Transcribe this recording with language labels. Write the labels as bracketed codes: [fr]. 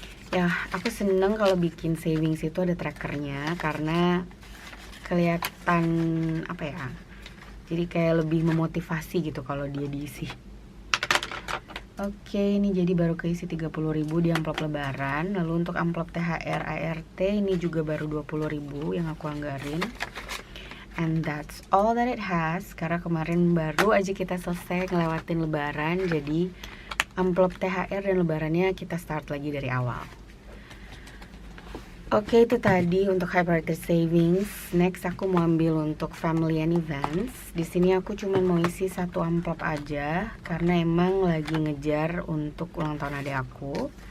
[id] Ya, aku seneng kalau bikin savings itu ada trackernya karena kelihatan apa ya? Jadi kayak lebih memotivasi gitu kalau dia diisi. Oke, ini jadi baru keisi 30.000 di amplop lebaran. Lalu untuk amplop THR ART ini juga baru 20.000 yang aku anggarin. [en] And that's all that it has. [id] Karena kemarin baru aja kita selesai ngelewatin lebaran. Jadi amplop THR dan lebarannya kita start lagi dari awal. Oke, itu tadi untuk [en] high priority savings. [id] Next aku mau ambil untuk [en] family and events. [id] Di sini aku cuma mau isi satu amplop aja karena emang lagi ngejar untuk ulang tahun adik aku.